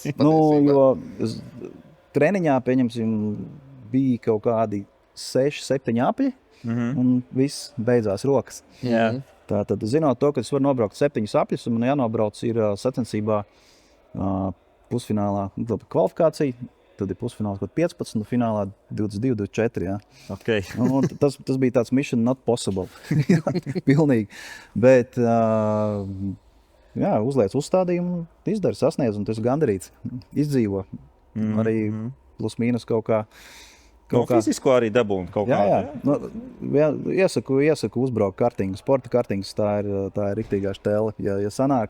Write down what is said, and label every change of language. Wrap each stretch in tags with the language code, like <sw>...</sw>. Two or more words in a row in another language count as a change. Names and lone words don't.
<lv>Jo treniņā, pieņemsim, bija kaut kādi 6-7 apļi, un viss beidzās rokas. Jā. Tātad, zinot to, ka es varu nobraukt 7 apļus, un man jānobrauc ir sacensībā pusfinālā kvalifikācija, tad ir pusfināls kaut 15, un finālā 22, 24. Jā. Okay. Tas bija tāds</lv> <en>mission not possible.</en> <lv>Jā, pilnīgi. Bet uzliec uzstādījumu, izdari, sasniedz, un tu esi gandarīts. Izdzīvo. Arī plus mīnus kaut kā. Fizisko arī dabūnu kaut kā. Jā. Iesaku uzbraukt kartingu. Sporta kartings, tā ir riktīgā štēle, ja sanāk.</lv>